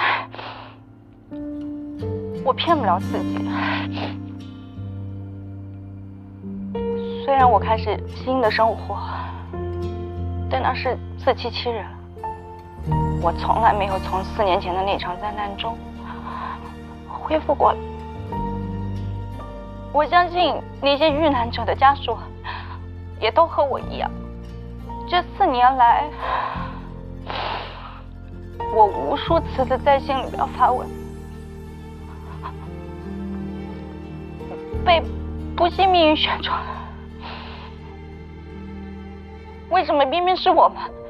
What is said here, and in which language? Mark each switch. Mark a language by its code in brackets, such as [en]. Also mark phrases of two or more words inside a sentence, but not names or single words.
[zh] 我騙不了自己。虽然我開始新的生活，但那是自欺欺人。我從來沒有從4年前的那場災難中恢復過來。我相信那些遇難者的家屬也都和我一樣。這4年來，我無數次的在心裡邊發問，被不幸命運選中，為什麼偏偏是我們？